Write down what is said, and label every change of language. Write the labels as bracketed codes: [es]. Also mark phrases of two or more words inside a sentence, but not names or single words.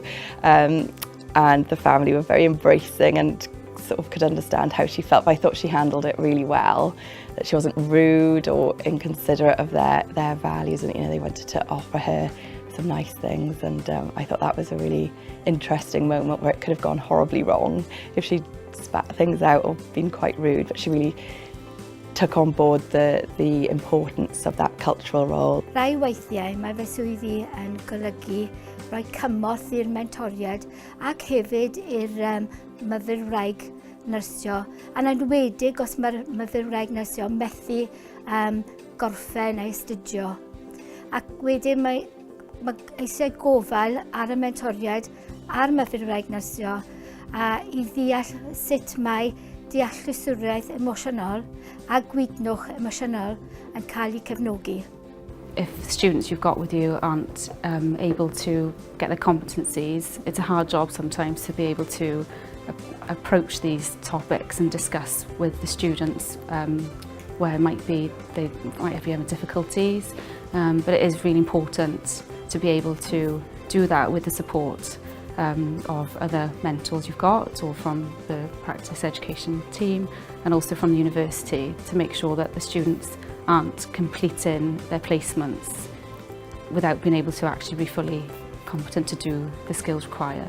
[en] And the family were very embracing and sort of could understand how she felt, but I thought she handled it really well, that she wasn't rude or inconsiderate of their values, and you know, they wanted to offer her some nice things, and I thought that was a really interesting moment where it could have gone horribly wrong if she spat things out or been quite rude, but she really took on board the importance of that cultural role. [cy] Rai weithiau mae fy swyddi yn golygu rhoi cymorth i'r mentoriad ac hefyd i'r myfyrwraig nyrsio. Yn enwedig os mae'r myfyrwraig nyrsio methu gorffen neu astudio. Ac wedyn mae eisiau gofal ar y mentoriad a'r myfyrwraig nyrsio i ddeall sut mae dealluswriaeth emosiynol a gwydnwch emosiynol yn cael eu cefnogi. [en] If the students you've got with you aren't able to get their competencies, it's a hard job sometimes to be able to approach these topics and discuss with the students where it might be they might be having difficulties, but it is really important to be able to do that with the support of other mentors you've got, or from the practice education team, and also from the university, to make sure that the students aren't completing their placements without being able to actually be fully competent to do the skills required.